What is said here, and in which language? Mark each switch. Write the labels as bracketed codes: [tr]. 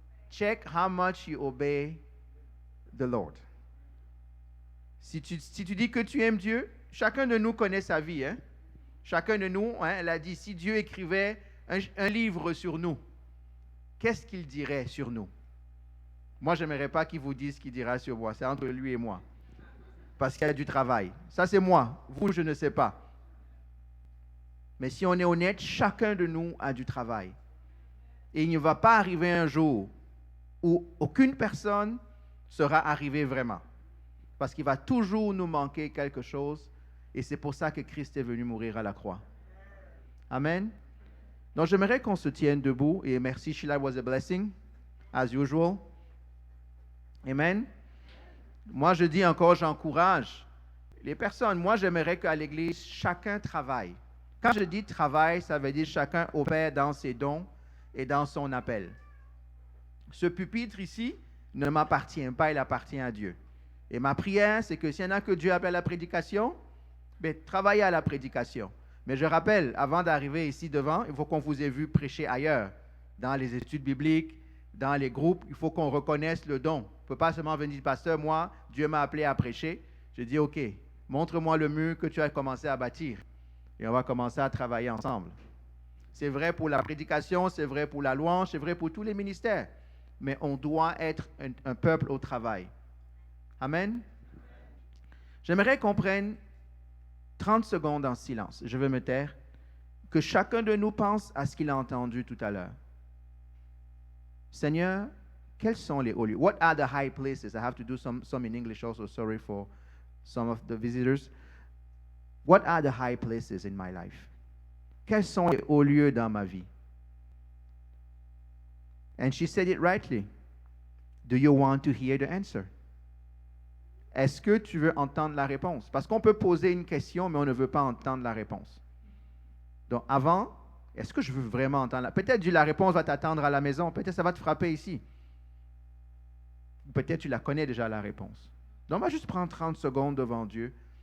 [en] Check how much you obey the Lord. [fr] Si tu dis que tu aimes Dieu, chacun de nous connaît sa vie. Hein? Chacun de nous, hein, elle a dit, si Dieu écrivait un livre sur nous, qu'est-ce qu'il dirait sur nous? Moi, je n'aimerais pas qu'il vous dise ce qu'il dira sur moi. C'est entre lui et moi. Parce qu'il y a du travail. Ça, c'est moi. Vous, je ne sais pas. Mais si on est honnête, chacun de nous a du travail. Et il ne va pas arriver un jour où aucune personne sera arrivée vraiment. Parce qu'il va toujours nous manquer quelque chose. Et c'est pour ça que Christ est venu mourir à la croix. Amen. Donc, j'aimerais qu'on se tienne debout. Et merci, [en] Sheila, was a blessing, as usual. [fr] Amen. Moi, je dis encore, j'encourage les personnes. Moi, j'aimerais qu'à l'Église, chacun travaille. Quand je dis travail, ça veut dire chacun opère dans ses dons et dans son appel. Ce pupitre ici ne m'appartient pas, il appartient à Dieu. Et ma prière, c'est que s'il y en a que Dieu appelle à la prédication, ben, travaillez à la prédication. Mais je rappelle, avant d'arriver ici devant, il faut qu'on vous ait vu prêcher ailleurs, dans les études bibliques, dans les groupes, il faut qu'on reconnaisse le don. On ne peut pas seulement venir dire, pasteur, moi, Dieu m'a appelé à prêcher. Je dis, OK, montre-moi le mur que tu as commencé à bâtir. Et on va commencer à travailler ensemble. C'est vrai pour la prédication, c'est vrai pour la louange, c'est vrai pour tous les ministères. Mais on doit être un peuple au travail. Amen. J'aimerais qu'on prenne 30 secondes en silence. Je vais me taire. Que chacun de nous pense à ce qu'il a entendu tout à l'heure. Seigneur, quels sont les hauts lieux? [en] What are the high places? I have to do some in English also. Sorry for some of the visitors. What are the high places in my life? [fr] Quels sont les hauts lieux dans ma vie? [en] And she said it rightly. Do you want to hear the answer? [fr] Est-ce que tu veux entendre la réponse? Parce qu'on peut poser une question, mais on ne veut pas entendre la réponse. Donc, avant, est-ce que je veux vraiment entendre peut-être la réponse va t'attendre à la maison, peut-être ça va te frapper ici. Peut-être tu la connais déjà la réponse. Donc, on va juste prendre 30 secondes devant Dieu.